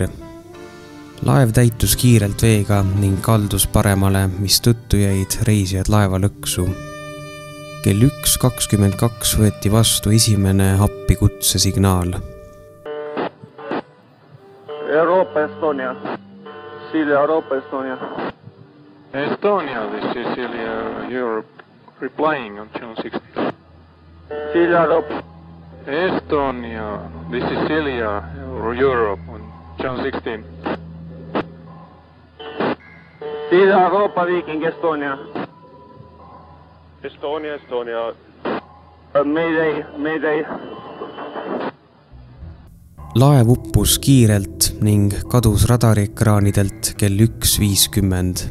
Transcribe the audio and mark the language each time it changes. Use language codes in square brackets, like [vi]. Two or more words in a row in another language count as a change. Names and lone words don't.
[et] Laev täitus kiirelt veega ning kaldus paremale, mis tõttu jäid reisijad laeva lõksu. Kell 1.22 võeti vastu esimene appikutse signaal. Euroopa Estonia. Silja Euroopa Estonia. [en] Estonia, this is Silja Europe. Replying on channel 16. [et] Silja Euroopa. [en] Estonia, this is Silja Europe on channel 16. [et] Silja Euroopa Viking Estonia. Estonia. Mayday. Laev uppus kiirelt ning kadus radariekraanidelt kell 1.50.